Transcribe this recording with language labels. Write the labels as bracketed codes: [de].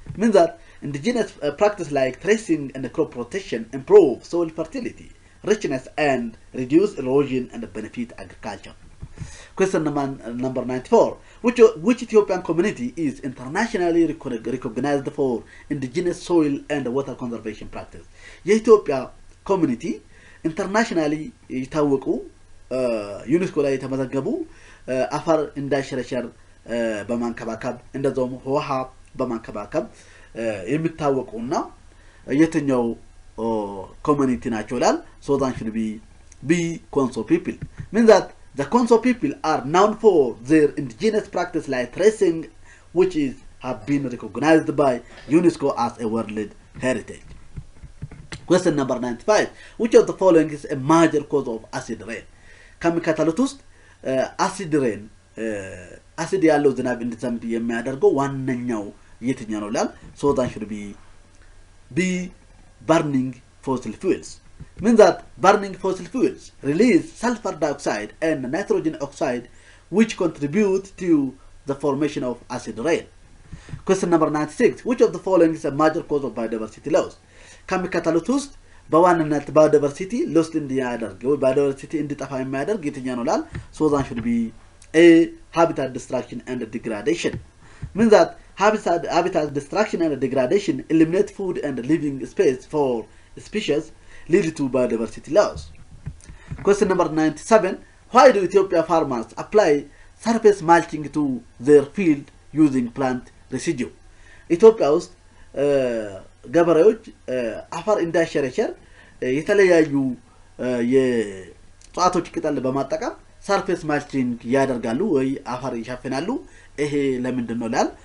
[en] Means that indigenous practice like tracing and crop rotation improve soil fertility, richness and reduce erosion and benefit agriculture. Question number 94. Which Ethiopian community is internationally recognized for indigenous soil and water conservation practice? [am] የኢትዮጵያ [en] community internationally [am] የታወቁ ዩኔስኮ ላይ የተመዘገቡ አፈር እንዳይሸረሸር በማንከባከብ እንደዛውም ውሃ በማንከባከብ የሚታወቁና የትኛው community ናቸው ይላል [en] so that should be Conso people. Means that The Conso people are known for their indigenous practice like tracing, which have been recognized by UNESCO as a World Heritage. Question number 95. Which of the following is a major cause of acid rain? [am] ከሚከተሉት ውስጥ acid rain acid ያለው ዝናብ እንዲዘንብ የሚያደርገው ዋነኛው የትኛው ነው ይላል? [en] So that should be burning fossil fuels. Means that burning fossil fuels release sulfur dioxide and nitrogen oxide, which contribute to the formation of acid rain. Question number 96. Which of the following is a major cause of biodiversity loss? [am] ከሚከተሉት ውስጥ በዋናነት biodiversity loss እንዲያደርግ ወይ biodiversity እንዲጠፋ የሚያደርግ የትኛው ነው ይላል? [en] So that should be A. Habitat destruction and degradation. Means that habitat destruction and degradation eliminate food and living space for species, lead to biodiversity loss. Question number 97. Why do Ethiopia farmers apply surface mulching to their field using plant residue? [am] ኢትዮጵያ ውስጥ ገበሬዎች አፈር እንዳይሸረሸር የተለያዩ የእጽዋቶች ቅጠል በማጠቀም surface mulching ያደርጋሉ ወይ አፈር ይሸፍናሉ። ይሄ ለምንድን ነው ይላል?